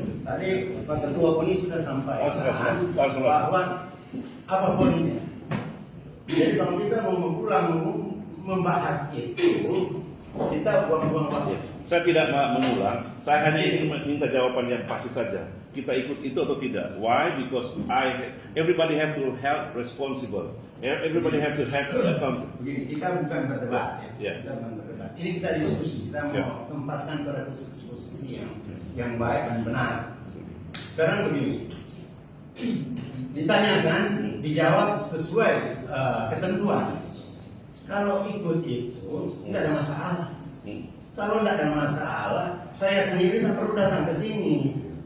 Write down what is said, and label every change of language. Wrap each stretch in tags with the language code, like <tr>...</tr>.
<id>Tadi Pak Ketua UNI sudah sampaikan bahwa apa poinnya. Jadi kalau kita mau mengulang membahas itu, kita buang-buang waktu. Saya tidak mengulang, saya hanya ingin minta jawaban yang pasti saja. Kita ikut itu atau tidak?</id> <en>Why? Because everybody have to help responsible. Everybody have to help accountable.</en> <id>Begini, kita bukan berdebat ya. Ya. Kita bukan berdebat. Ini kita diskusi. Kita mau tempatkan pada posisi yang baik dan benar. Sekarang begini, ditanyakan, dijawab sesuai ketentuan. Kalau ikut itu tidak ada masalah. Kalau tidak ada masalah, saya sendiri tidak perlu datang ke sini.</id>